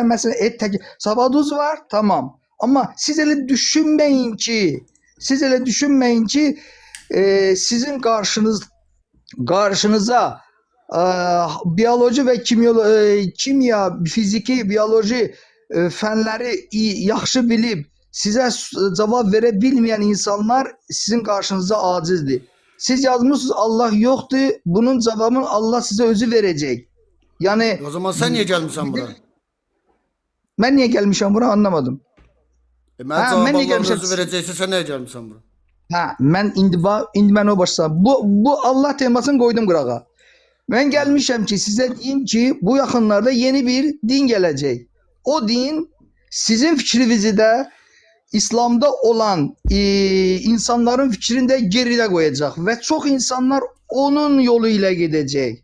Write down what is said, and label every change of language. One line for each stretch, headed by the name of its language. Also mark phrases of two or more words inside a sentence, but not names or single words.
Azerbaijani: Məsələn, savadınız var, tamam. Amma siz elə düşünməyin ki, sizin qarşınıza biyoloji və kimya, fiziki, biyoloji fənləri yaxşı bilib sizə cavab verə bilməyən insanlar sizin qarşınıza acizdir. Siz yazmışsınız Allah yoxdur, bunun cavabını Allah sizə özü verəcək. Yəni
Turkish: O zaman sen niye gelmişsin bura?
Azerbaijani: mən niyə gəlmişəm bura anlamadım.
Turkish: Ben Ha, cevap ben niye Allah'ın gelmişim? özü verecekse sen niye gelmişsin bura?
Azerbaijani: Hə, mən indi mən o başlayam. Bu Allah temasını qoydum qırağa. Mən gəlmişəm ki, sizə deyim ki, bu yaxınlarda yeni bir din gələcək. O din sizin fikrinizi də İslamda olan insanların fikrini də geridə qoyacaq və çox insanlar onun yolu ilə gedəcək.